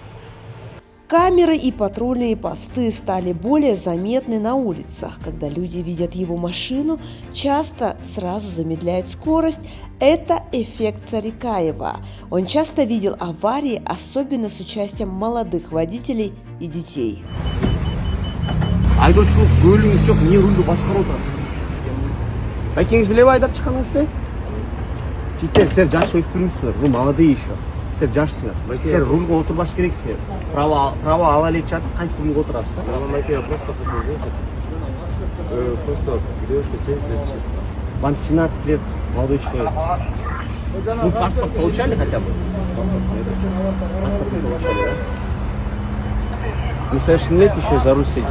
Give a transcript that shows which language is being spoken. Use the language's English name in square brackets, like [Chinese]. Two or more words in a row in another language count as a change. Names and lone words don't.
[Russian] Камеры и патрульные посты стали более заметны на улицах. Когда люди видят его машину, часто сразу замедляют скорость. Это эффект Царикаева. Он часто видел аварии, особенно с участием молодых водителей и детей. [Kyrgyz] Айдоочулук бөлүңүз жок, эмне рулду башкарып отурасыз? Байкеңиз билеби айдап чыкканыңызды? Жигиттер, силер жаш өспүрүмсүңөр, бул [Russian] молодые еще. [Kyrgyz] Силер жашсыңар. Силер рульга отурбаш керексиңер. Право ала элек жатып, кантип рульга отурасыз да? [Russian] Я просто хотел выехать. Просто девушка сесть, если честно. Вам 17 лет, молодой человек. Вы паспорт получали хотя бы? Паспорт нет еще. Паспорт не получали, да? Несовершеннолетний еще за руль сидите.